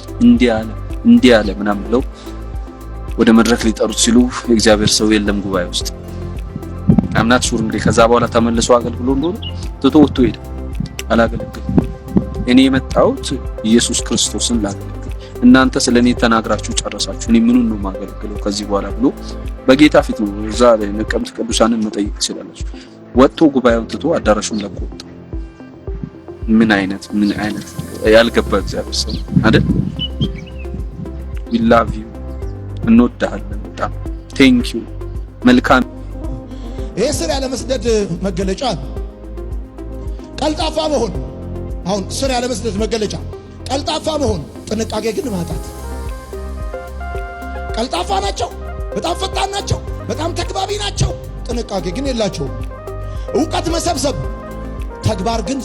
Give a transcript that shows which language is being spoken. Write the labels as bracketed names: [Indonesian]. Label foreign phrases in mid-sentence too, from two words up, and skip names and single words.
[Amharic] እንዲህ ያለ ምናምን ብለው ወደ መድረክ ሊጠሩት ሲሉ እግዚአብሔር ሰው የለም ጉባኤ ውስጥ። አምናት ሹር እንግዲህ ከዛ በኋላ ተመልሶ አገልግሎ እንደሆነ ትቶ ወጥቶ ሄደ። አላገለግልም፣ እኔ የመጣሁት ኢየሱስ ክርስቶስን ላገለግል፣ እናንተ ስለኔ ተናግራችሁ ጨረሳችሁ፣ እኔ ምኑን ነው ማገለግለው ከዚህ በኋላ ብሎ በጌታ ፊት ነው እዛ ላይ ነቀምት ቅዱሳንን መጠየቅ ይችላልሽ። ወጥቶ ጉባኤውን ትቶ አዳራሹን ለቆ ወጣ። ምን አይነት ያልገባ እግዚአብሔር ሰው አይደል? [English] we love you [Amharic] እንወዳለን በጣም [English] thank you መልካም። [Amharic] ይሄ ስር ያለ መስደድ መገለጫ ቀልጣፋ መሆን። አሁን ስር ያለ መስደድ መገለጫ ቀልጣፋ መሆን፣ ጥንቃቄ ግን ማጣት። ቀልጣፋ ናቸው፣ በጣም ፈጣን ናቸው፣ በጣም ተግባቢ ናቸው፣ ጥንቃቄ ግን የላቸውም። ዕውቀት መሰብሰብ፣ ተግባር ግን